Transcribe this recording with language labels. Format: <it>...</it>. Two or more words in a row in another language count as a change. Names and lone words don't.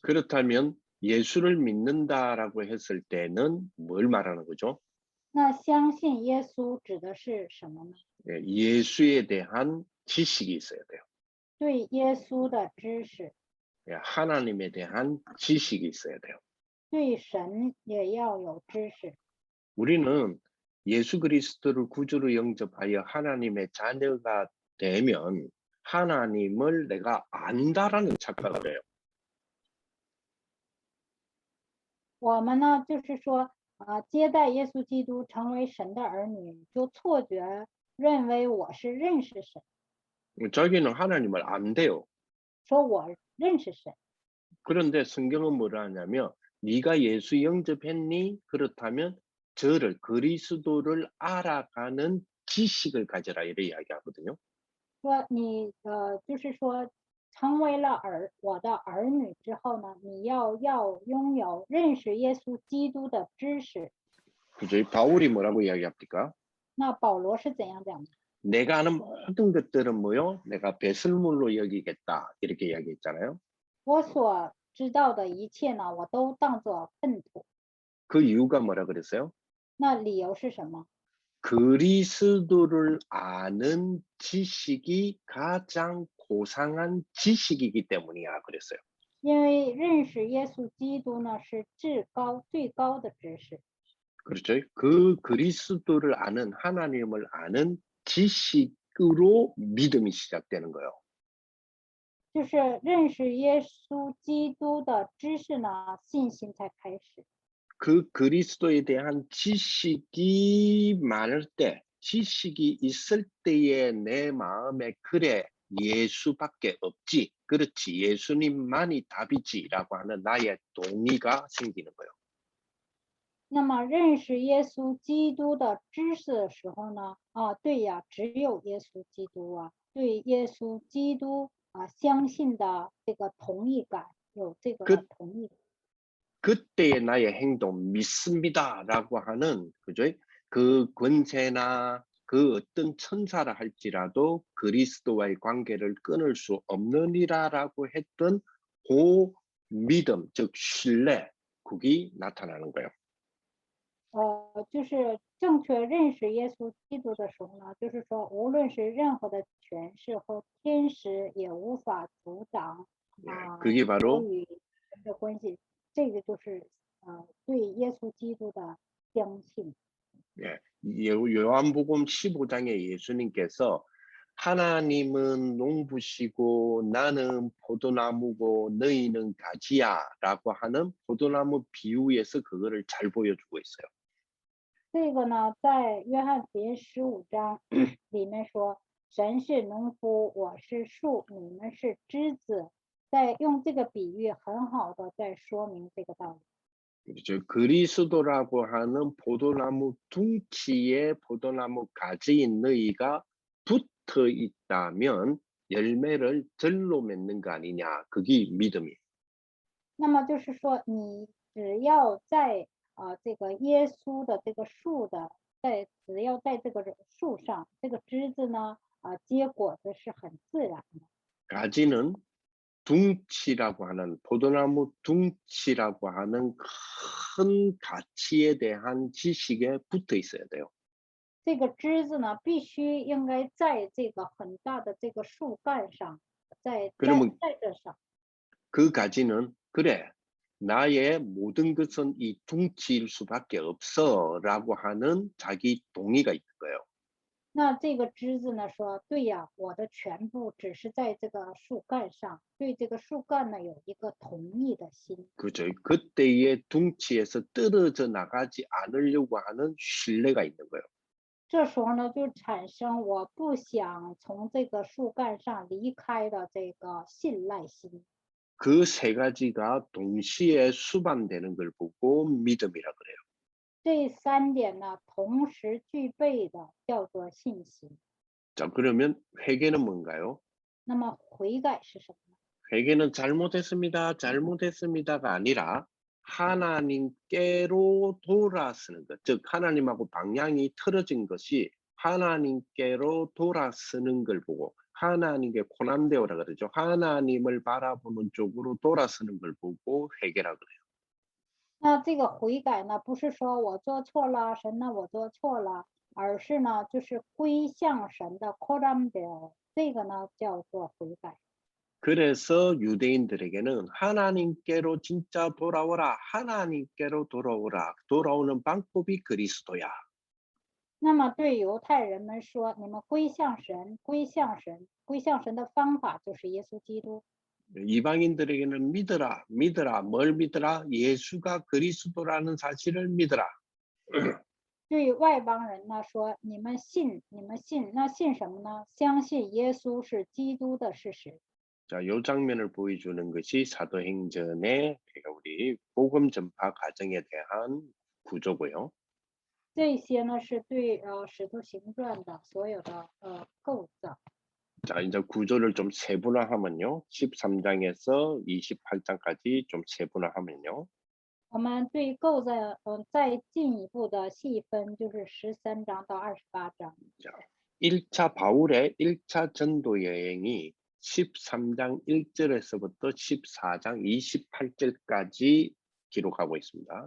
<ko>그렇다면 예수를 믿는다라고 했을 때는 뭘 말하는 거죠?</ko> <zh>那相信耶稣指的是什么呢？</zh> <ko>예, 예수에 대한 지식이 있어야 돼요.</ko> <zh>对耶稣的知识，</zh> <ko>예, 하나님에 대한 지식이 있어야 돼요.</ko> <zh>对神也要有知识。</zh> <ko>우리는 예수 그리스도를 구주로 영접하여 하나님의 자녀가 되면 하나님을 내가 안다라는 착각을 해요.</ko> <zh>我们呢，就是说接待耶稣基督成为神的儿女，就错觉认为我是认识神，</zh> <ko>자기는 하나님을 안돼요.</ko> <zh>说我认识神。</zh> <ko>그런데 성경은 뭐라 하냐면 네가 예수 영접했니? 그렇다면 저를 그리스도를 알아가는 지식을 가져라 이렇게 이야기하거든요.</ko> <zh>说你就是说成为了我的儿女之后呢，你要拥有认识耶稣基督的知识。</zh> <ko>그죠? 바울이 뭐라고 이야기합니까?</ko> <zh>那保罗是怎样讲的？</zh> <ko>내가 아는 모든 것들은 뭐요? 내가 배설물로 여기겠다 이렇게 이야기했잖아요.</ko> <zh>我所知道的一切呢，我都当作粪土。</zh> <ko>그 이유가 뭐라 그랬어요?</ko> <zh>那理由是什么？</zh> <ko>그리스도를 아는 지식이 가장 고상한 지식이기 때문이야 그랬어요.</ko> <zh>因为认识耶稣基督呢是最高的知识。</zh> <ko>그렇죠? 그 그리스도를 아는 하나님을 아는 지식으로 믿음이 시작되는 거예요.</ko> <zh>就是认识耶稣基督的知识呢，信心才开始。</zh> <ko>그 그리스도에 대한 지식이 많을 때, 지식이 있을 때에 내 마음에 그래 예수밖에 없지, 그렇지 예수님만이 답이지라고 하는 나의 동의가 생기는 거예요.</ko> <zh>那么认识耶稣基督的知识的时候呢，对呀，只有耶稣基督啊，对耶稣基督相信的这个同意感，有这个同意。</zh> <ko>그때의 나의 행동 믿습니다라고 하는 그죠? 그 권세나 그 어떤 천사라 할지라도 그리스도와의 관계를 끊을 수 없느니라라고 했던 그 믿음, 즉 신뢰, 그게 나타나는 거예요.</ko> <zh>就是正确认识耶稣基督的时候呢，就是说，无论是任何的权势和天使也无法阻挡</zh> <ko>그게 바로</ko> <zh>我与神的关系。这个就是对耶稣基督的相信。</zh> <ko>예, 요한복음 15장에 예수님께서 하나님은 농부시고 나는 포도나무고 너희는 가지야 라고 하는 포도나무 비유에서 그거를 잘 보여주고 있어요.</ko> <zh>这个呢，在约翰福音15章里面说，神是农夫，我是树，你们是枝子，在用这个比喻很好的在说明这个道理。</zh> <ko>그렇죠. 그리스도라고 하는 포도나무 둥치에 포도나무 가지인 너희가 붙어 있다면 열매를 절로 맺는 거 아니냐. 그게 믿음이에요.</ko> <zh>那么就是说，你只要在这个耶稣的这个树的，只要在这个树上，这个枝子呢结果子是很自然的。</zh> <ko>가지는 둥치라고 하는 포도나무 둥치라고 하는 큰 가치에 대한 지식에 붙어 있어야 돼요.</ko> <zh>这个枝子呢，必须应该在这个很大的这个树干上，在这上。</zh> <ko>그 가지는 그래 나의 모든 것은 이 둥치일 수밖에 없어라고 하는 자기 동의가 있는 거예요.</ko> <zh>那这个枝子呢说，对呀，我的全部只是在这个树干上，对这个树干呢有一个同意的心。</zh> <ko>그죠? 그때의 둥치에서 떨어져 나가지 않으려고 하는 신뢰가 있는 거예요.</ko> <zh>这时候呢，就产生我不想从这个树干上离开的这个信赖心。</zh> <ko>그 세 가지가 동시에 수반되는 걸 보고 믿음이라 그래요.</ko> <zh>这三点呢，同时具备的叫做信心。</zh> <ko>자, 그러면 회개는 뭔가요?</ko> <zh>那么悔改是什么呢？</zh> <ko>회개는 잘못했습니다, 잘못했습니다가 아니라 하나님께로 돌아서는 것, 즉 하나님하고 방향이 틀어진 것이 하나님께로 돌아서는 걸 보고 하나님께 고난되오라 그러죠. 하나님을 바라보는 쪽으로 돌아서는 걸 보고 회개라 그래요.</ko> <zh>那这个悔改呢，不是说我做错了，神呢我做错了，而是呢就是归向神的</zh> <la>c o r a m d e l</la> <zh>这个呢叫做悔改。</zh> <ko>그래서 유대인들에게는 하나님께로 진짜 돌아오라, 하나님께로 돌아오라, 돌아오는 방법이 그리스도야.</ko> <zh>那么对犹太人们说，你们归向神，归向神，归向神的方法就是耶稣基督。</zh> <ko>이방인들에게는 믿으라, 믿으라, 뭘 믿으라? 예수가 그리스도라는 사실을 믿으라.</ko> <zh>对外邦人呢说，你们信，你们信，那信什么呢？相信耶稣是基督的事实。</zh> <ko>자, 요 장면을 보여주는 것이 사도행전의 우리 복음 전파 과정에 대한 구조고요.</ko> <zh>这些呢是对使徒行传的所有的构造。</zh> <ko>자, 이제 구조를 좀 세분화하면요. 13장에서 28장까지 좀 세분화하면요.</ko> <zh>我们对构造再进一步的细分，就是13章到28章。</zh> <ko>자, 1차 바울의 1차 전도 여행이 13장 1절에서부터 14장 28절까지 기록하고 있습니다.</ko>